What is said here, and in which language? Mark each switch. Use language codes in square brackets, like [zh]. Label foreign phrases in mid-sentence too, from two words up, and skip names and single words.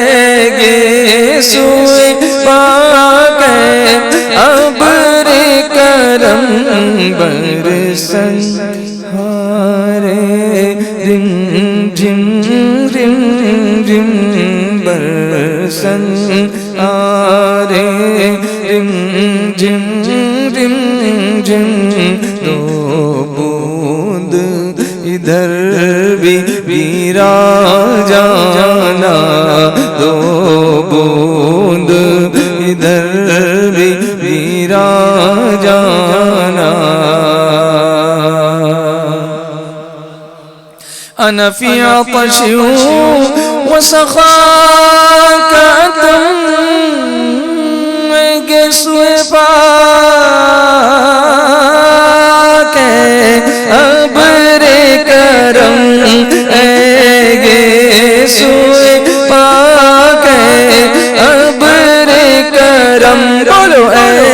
[ur] گیسوئے پاک اے ابر کرم برسن ہارے رم جم رم رم برسن آرے رم جم رم جم دو بوند ادھر بھی گرا جانا دو بوند ادھر بھی گرا جانا [ar] انا فی عطش وسخاک اتم [ur] گیسوئے پاک اے ابر کرم اے گیسوئے پاک اے ابر کرم بولو اے